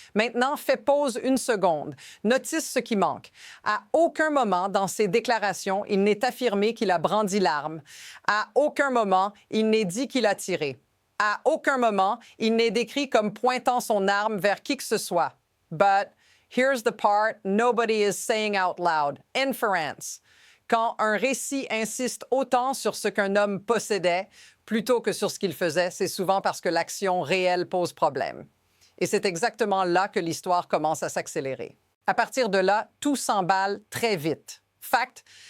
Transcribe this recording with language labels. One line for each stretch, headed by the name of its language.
French: Maintenant, fais pause une seconde. Notice ce qui manque. À aucun moment dans ses déclarations, il n'est affirmé qu'il a brandi l'arme. À aucun moment, il n'est dit qu'il a tiré. À aucun moment, il n'est décrit comme pointant son arme vers qui que ce soit.
English: But here's the part nobody is saying out loud. Inference.
French: Quand un récit insiste autant sur ce qu'un homme possédait plutôt que sur ce qu'il faisait, c'est souvent parce que l'action réelle pose problème. Et c'est exactement là que l'histoire commence à s'accélérer. À partir de là, tout s'emballe très vite. Fact.